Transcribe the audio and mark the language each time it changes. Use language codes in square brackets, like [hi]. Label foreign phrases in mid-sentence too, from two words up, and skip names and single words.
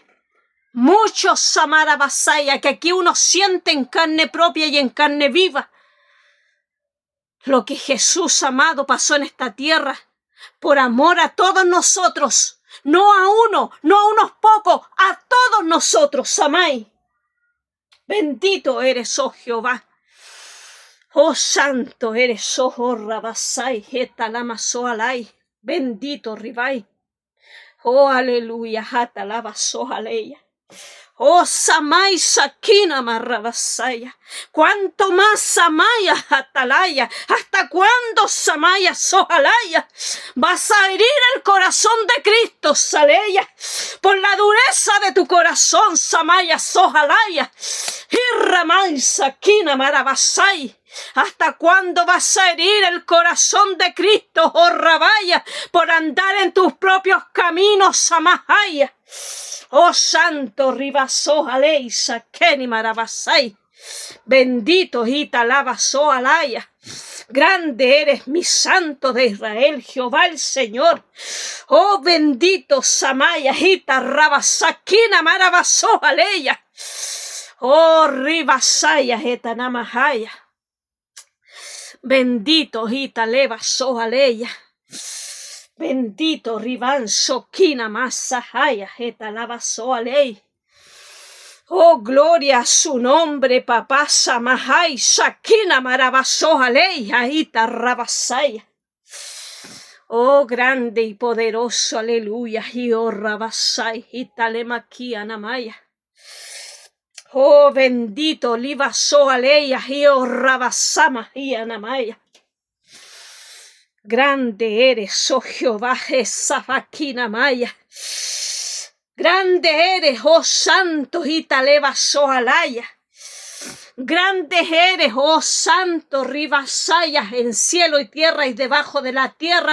[es] Muchos Samara Basaya, que aquí uno siente en carne propia y en carne viva lo que Jesús amado pasó en esta tierra por amor a todos nosotros, no a uno, no a unos pocos, a todos nosotros, Samay. Bendito eres, oh Jehová. Oh santo eres, oh Rabasai, etalama soalai. Bendito Ribai. Oh aleluya, atalaba soaleya. Oh Samay Sakina Marrabasaya. ¿Cuánto más Samaya Atalaya? ¿Hasta cuándo Samaya Sojalaya? Vas a herir el corazón de Cristo, Saleya. Por la dureza de tu corazón, Samaya Sojalaya. Y Ramay Sakina Marabasay. ¿Hasta cuándo vas a herir el corazón de Cristo, oh Rabaya, por andar en tus propios caminos, Samahaya? Oh santo ribaso aleisa keni marabasai. Bendito italabasó alaya. Grande eres, mi santo de Israel, Jehová el Señor. Oh bendito Samaya itarrabasakina marabasó aleya. Oh ribasaya etanamahaya. Bendito italebasó aleya. Bendito Riban Sokina Masahaya Etalabaso Alei. Oh, gloria a su nombre, papá Samahai Sakina Marabaso Alei Aita Rabasaya. Oh, grande y poderoso, aleluya. Y oh, Rabasai, y Talemaki Anamaya. Oh, bendito, Libaso Aleya, y oh, Rabasama y Anamaya. Grande eres, oh Jehová, Esafaquina Maya. Grande eres, oh santo, Italebaso Alaya. Grande eres, oh santo, Ribasaya, en cielo y tierra y debajo de la tierra.